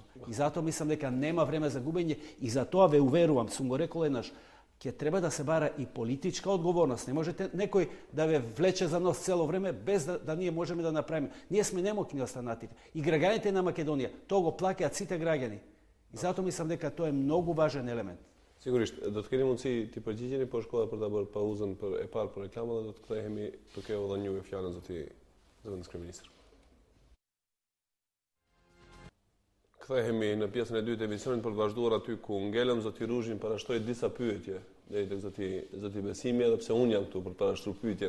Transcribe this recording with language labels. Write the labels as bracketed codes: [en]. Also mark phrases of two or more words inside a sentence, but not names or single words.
[mk] И затоа мислам дека нема време за губење и затоа ве уверувам, сум го рекол еднаш, ќе треба да се бара и политичка одговорност. Не можете некој да ве влече за нос цело време без да ние можеме да направиме. Ние сме немокни останатите. И граѓаните на Македонија, тоа го плаќаат сите граѓани. И затоа мислам дека тоа е многу важен елемент. [sq] Sigurisht, do të keni mundësi të përgjigjeni, po shkolla për ta bërë pauzën e parë për reklama dhe do të kthehemi duke u dhënë juve fjalën zoti kryeministër. Kthehemi në pjesën e dytë të emisionit për të vazhduar aty ku ngelëm zoti Ruzhin parashtoi disa pyetje deri tek zoti Besimi, edhe pse unë jam këtu për të parashtruar pyetje.